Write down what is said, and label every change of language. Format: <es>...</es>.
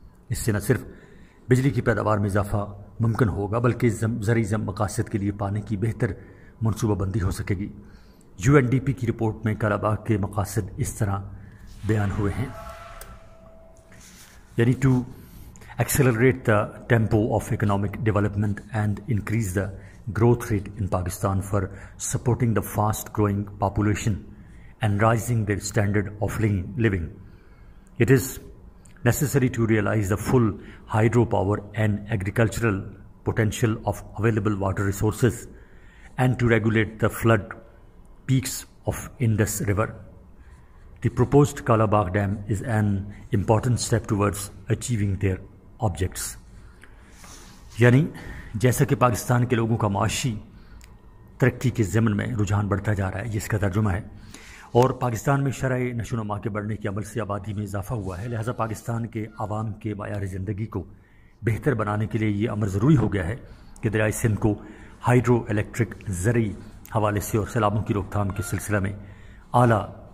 <ur>اس سے نہ صرف بجلی کی پیداوار میں اضافہ ممکن ہوگا بلکہ زرعی مقاصد کے لیے پانی کی بہتر منصوبہ بندی ہو سکے گی۔ UNDP کی رپورٹ میں کالا باغ کے مقاصد اس طرح بیان ہوئے ہیں، یعنی</ur> <en>to accelerate the tempo of economic development and increase the growth rate in Pakistan for supporting the fast growing population and rising their standard of living. It is necessary to realize the full hydropower and agricultural potential of available water resources and to regulate the flood peaks of Indus River. The proposed Kala Bagh Dam is an important step towards achieving their objects.</en> <ur>یعنی جیسا کہ پاکستان کے لوگوں کا معاشی ترقی کے ضمن میں رجحان بڑھتا جا رہا ہے، جس کا ترجمہ ہے، اور پاکستان میں شرح نشو و نما کے بڑھنے کے عمل سے آبادی میں اضافہ ہوا ہے، لہٰذا پاکستان کے عوام کے معیار زندگی کو بہتر بنانے کے لیے یہ امر ضروری ہو گیا ہے کہ دریائے سندھ کو ہائیڈرو الیکٹرک زرعی حوالے سے اور سیلابوں کی روک تھام کے سلسلہ میں اعلیٰ</ur>